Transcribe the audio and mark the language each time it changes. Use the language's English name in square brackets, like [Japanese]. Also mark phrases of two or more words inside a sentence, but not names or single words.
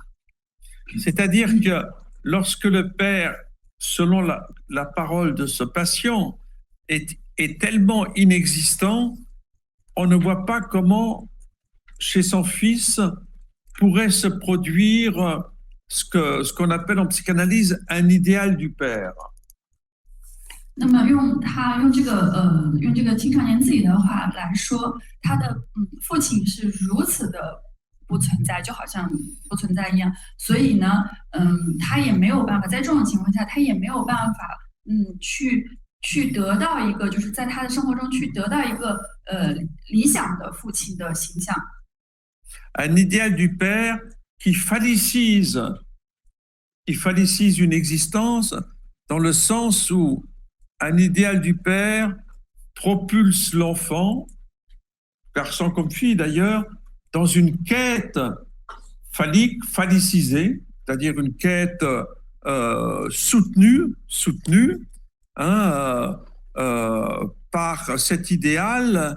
[French] C'est-à-dire que lorsque le père, selon la parole de ce patient, est tellement inexistant, on ne voit pas comment chez son fils pourrait se produire ce qu'on appelle en psychanalyse un idéal du père. [Chinese] 那么用这个青少年自己的话来说，他的父亲是如此的不存在，就好像不存在一样，所以呢，他也没有办法在这种情况下，他也没有办法去得到一个就是在他的生活中去得到一个理想的父亲的形象。 [French] Un idéal du père qui phallicise une existence dans le sens où un idéal du père propulse l'enfant, garçon comme fille d'ailleurs, dans une quête phallique, phallicisée, c'est-à-dire une quête soutenue hein, par cet idéal.